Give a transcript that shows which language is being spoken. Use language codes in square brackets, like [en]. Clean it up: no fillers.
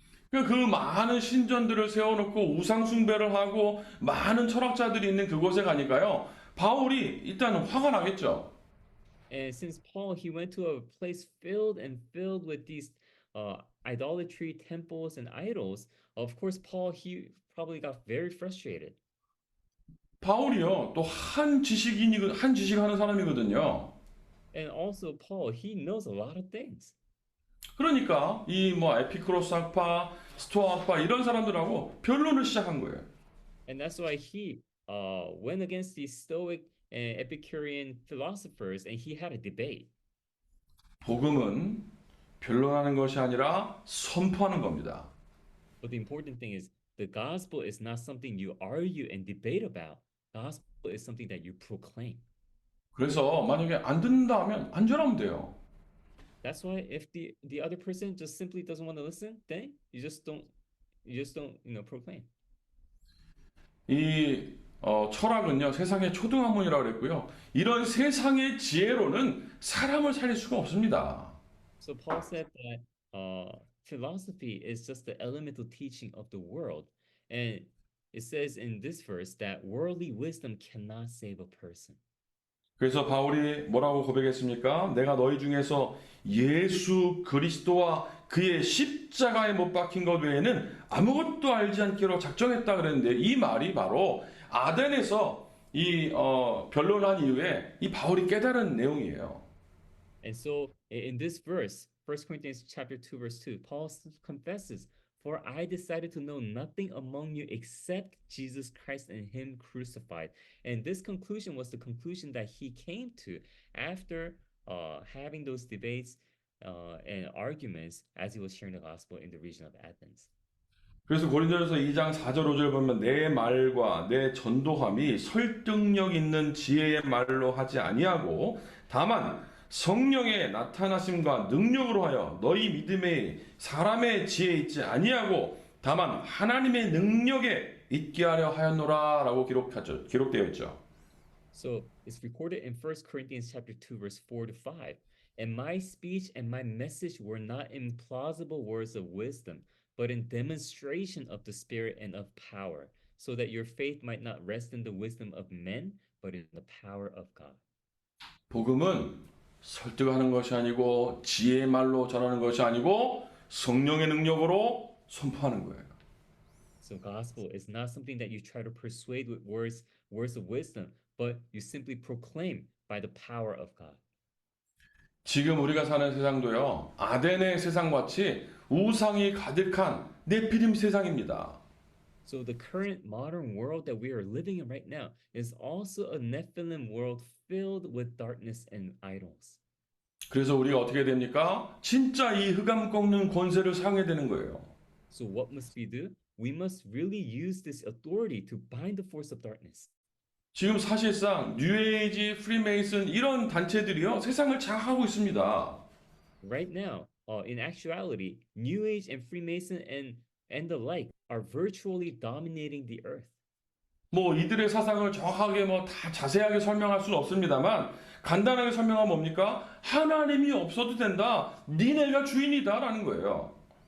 [ko] 그 많은 신전들을 세워놓고 우상 숭배를 하고 많은 철학자들이 있는 그곳에 가니까요. 바울이 일단 화가 나겠죠. [en] And since Paul he went to a place filled with these idolatry temples and idols, of course Paul he probably got very frustrated. [ko] 바울이요, 또 한 지식하는 사람이거든요. [en] And also Paul he knows a lot of things. [ko] 그러니까 이 뭐 에피크로스 학파, 스토아 학파 이런 사람들하고 변론을 시작한 거예요. [en] And that's why he went against the Stoic and Epicurean philosophers and he had a debate. [ko] 복음은 변론하는 것이 아니라 선포하는 겁니다. [en] But the important thing is the gospel is not something you argue and debate about. Gospel is something that you proclaim. [ko] 그래서 만약에 안 듣는다 하면 안전하면 돼요. [en] That's why if the other person just simply doesn't want to listen, then you just don't proclaim. [ko] 이 철학은요 세상의 초등학문이라고 그랬고요. 이런 세상의 지혜로는 사람을 살릴 수가 없습니다. [en] So Paul said that philosophy is just the elemental teaching of the world, and it says in this verse that worldly wisdom cannot save a person. [ko] 그래서 바울이 뭐라고 고백했습니까? 내가 너희 중에서 예수 그리스도와 그의 십자가에 못 박힌 것 외에는 아무것도 알지 않기로 작정했다 그랬는데 이 말이 바로 아덴에서 이 변론한 이후에 이 바울이 깨달은 내용이에요. [en] And so in this verse, 1 Corinthians chapter 2 verse 2, Paul confesses, "For I decided to know nothing among you except Jesus Christ and him crucified." And this conclusion was the conclusion that he came to after having those debates and arguments as he was sharing the gospel in the region of Athens. [ko] 그래서 고린도전서 2장 4절 5절 보면 내 말과 내 전도함이 설득력 있는 지혜의 말로 하지 아니하고 다만 성령의 나타나심과 능력으로 하여 너희 믿음에 사람의 지혜에 있지 아니하고 다만 하나님의 능력에 있게 하려 하였노라라고 기록되어 있죠. [en] So it's recorded in First Corinthians chapter 2, verse 4 to 5. And my speech and my message were not in plausible words of wisdom, but in demonstration of the Spirit and of power, so that your faith might not rest in the wisdom of men, but in the power of God. [ko] 복음은 설득하는 것이 아니고 지혜의 말로 전하는 것이 아니고 성령의 능력으로 선포하는 거예요. [en] So gospel is not something that you try to persuade with words of wisdom, but you simply proclaim by the power of God. [ko] 지금 우리가 사는 세상도요, 아덴의 세상같이 우상이 가득한 네피림 세상입니다. [en] So the current modern world that we are living in right now is also a Nephilim world filled with darkness and idols. [ko] 그래서 우리가 어떻게 됩니까? 진짜 이 흑암 꺾는 권세를 사용해야 되는 거예요. [en] So what must we do? We must really use this authority to bind the force of darkness. [ko] 지금 사실상 뉴에이지, 프리메이슨 이런 단체들이요, 세상을 장악하고 있습니다. [en] Right now, in actuality, New Age and Freemason and the like are virtually dominating the earth. [ko] 뭐 이들의 사상을 정확하게 뭐 다 자세하게 설명할 수는 없습니다만 간단하게 설명하면 뭡니까? 하나님이 없어도 된다. 니네가 주인이다라는 거예요.